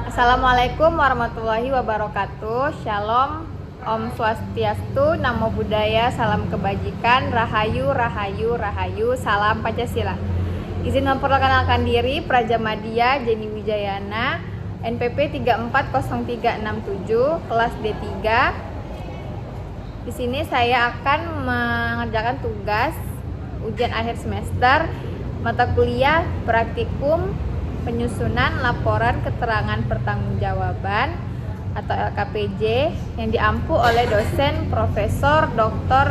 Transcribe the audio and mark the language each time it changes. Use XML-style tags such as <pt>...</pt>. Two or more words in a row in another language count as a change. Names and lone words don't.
<ar>Assalamualaikum warahmatullahi wabarakatuh.</ar> <he>Shalom,</he> <ban>Om Swastiastu,</ban> <pi>Namo Buddhaya,</pi> <id>salam kebajikan, Rahayu, Rahayu, Rahayu, salam Pancasila. Izin memperkenalkan diri, Praja Madya Jenny Wijayana, NPP 340367, kelas D3. Di sini saya akan mengerjakan tugas ujian akhir semester mata kuliah praktikum penyusunan laporan keterangan pertanggungjawaban atau LKPJ yang diampu oleh dosen Profesor Dr.</id>